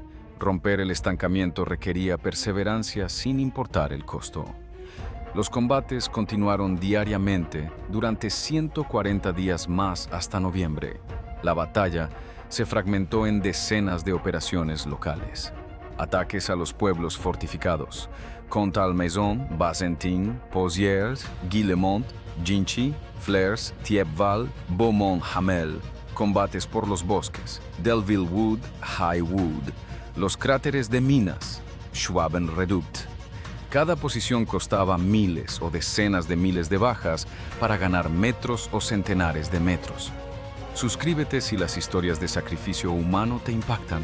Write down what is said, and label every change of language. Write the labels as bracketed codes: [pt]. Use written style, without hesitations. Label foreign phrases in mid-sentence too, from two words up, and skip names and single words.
[es] Romper el estancamiento requería perseverancia sin importar el costo. Los combates continuaron diariamente durante 140 días más hasta noviembre. La batalla se fragmentó en decenas de operaciones locales. Ataques a los pueblos fortificados: Contalmaison, Bazentin, Pozières, Guillemont, Ginchy, Flers, Thiepval, Beaumont-Hamel. Combates por los bosques: Delville Wood, High Wood. Los cráteres de minas: Schwabenredukt. Cada posición costaba miles o decenas de miles de bajas para ganar metros o centenares de metros. Suscríbete si las historias de sacrificio humano te impactan.